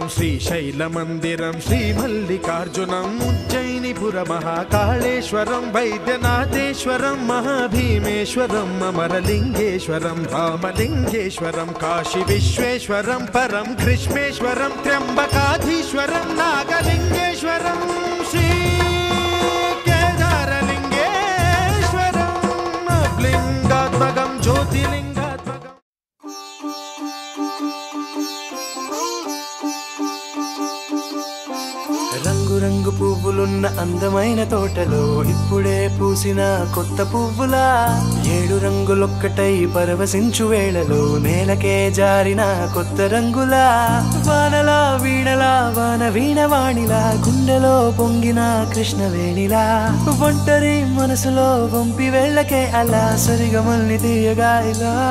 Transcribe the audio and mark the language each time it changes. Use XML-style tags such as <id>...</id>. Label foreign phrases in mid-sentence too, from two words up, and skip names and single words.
<sa>श्रीशैलमन्दिरं श्रीमल्लिकार्जुनम् उज्जयिनीपुरमहाकाळेश्वरं वैद्यनाथेश्वरं महाभीमेश्वरम् अमरलिङ्गेश्वरं रामलिङ्गेश्वरं काशीविश्वेश्वरं परं ग्रीष्मेश्वरं त्र्यम्बकाधीश्वरं नागलिङ्गेश्वरं श्रीकेदारलिङ्गेश्वरम् अब्लिङ्गात्मकं ज्योतिलिङ्गात्मकम्</sa> <te>రంగు రంగు పువ్వులున్న అందమైన తోటలో ఇప్పుడే పూసిన కొత్త పువ్వులా 7 రంగులొక్కటై పరవశించు వేళలో నేలకే జారిన కొత్త రంగులా వానలా వీణలా వాన వీణవాణిలా గుండెలో పొంగిన కృష్ణవేణిలా ఒంటరి మనసులో వంపి వెళ్ళకే అలా సరిగమల్ని తీయగా ఇలా</te>